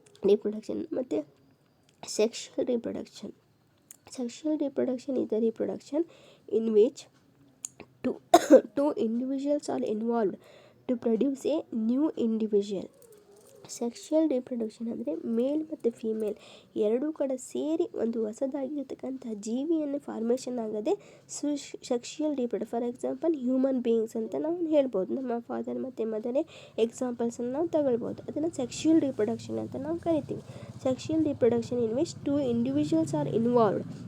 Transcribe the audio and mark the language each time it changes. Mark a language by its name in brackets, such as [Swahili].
[Kannada] Reproduction ಮತ್ತು sexual reproduction. [English] Sexual reproduction is the reproduction in which two individuals are involved to produce a new individual. [Kannada] Sexual reproduction ಅಂದರೆ ಮೇಲ್ ಮತ್ತು female ಎರಡೂ ಕಡೆ ಸೇರಿ ಒಂದು ಹೊಸದಾಗಿರ್ತಕ್ಕಂಥ ಜೀವಿಯನ್ನು ಫಾರ್ಮೇಷನ್ ಆಗದೆ sexual reproduction. For example human beings ಅಂತ ನಾವು ಹೇಳ್ಬೋದು. ನಮ್ಮ ಫಾದರ್ ಮತ್ತು ಮದರೇ ಎಕ್ಸಾಂಪಲ್ಸನ್ನು ನಾವು ತಗೊಳ್ಬೋದು. ಅದನ್ನು ಸೆಕ್ಷುಯಲ್ ರೀಪ್ರೊಡಕ್ಷನ್ ಅಂತ ನಾವು ಕರಿತೀವಿ. [English] Sexual reproduction in which two individuals are involved.